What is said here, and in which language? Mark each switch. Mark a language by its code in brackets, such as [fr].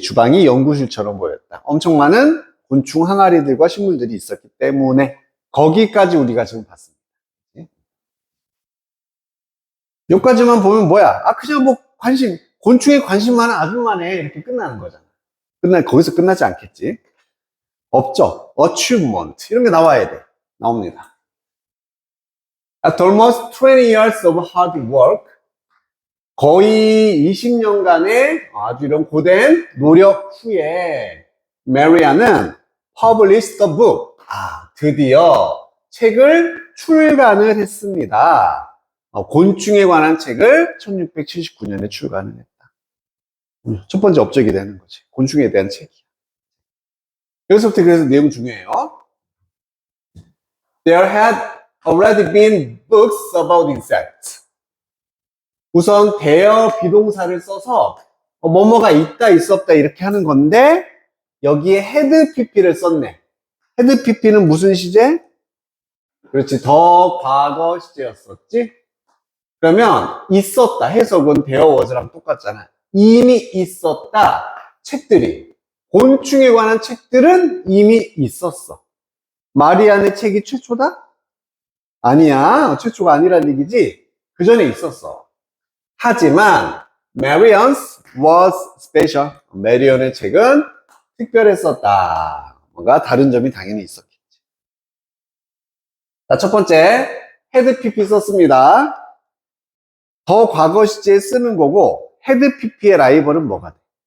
[ko] 주방이 연구실처럼 보였다. 엄청 많은 곤충 항아리들과 식물들이 있었기 때문에 거기까지 우리가 지금 봤습니다. 여기까지만 보면 뭐야? 그냥 뭐 곤충에 관심 많은 아줌마네. 이렇게 끝나는 거잖아. 거기서 끝나지 않겠지. 업적, achievement 이런 게 나와야 돼. 나옵니다. [en] After almost 20 years of hard work, [ko] 거의 20년간의 아주 이런 고된 노력 후에 메리안은 [en] published the book. [ko] 드디어 책을 출간을 했습니다. 곤충에 관한 책을 1679년에 출간을 했다. 첫 번째 업적이 되는 거지. 곤충에 대한 책이야. 여기서부터 그래서 내용 중요해요. [en] There had already been books about insects. [ko] 우선 대여 비동사를 써서 뭐뭐가 있다 있었다 이렇게 하는 건데 여기에 had pp를 썼네. had pp는 무슨 시제? 그렇지, 더 과거 시제였었지. 그러면 있었다 해석은 대여 was랑 똑같잖아. 이미 있었다 책들이, 곤충에 관한 책들은 이미 있었어. 마리안의 책이 최초다? 아니야, 최초가 아니란 얘기지. 그 전에 있었어. 하지만 [en] Marian's was special. [ko] 메리언의 책은 특별했었다. 뭔가 다른 점이 당연히 있었겠지. 자, 첫 번째 had pp 썼습니다. 더 과거 시제에 쓰는 거고 had pp의 라이벌은 뭐가 돼?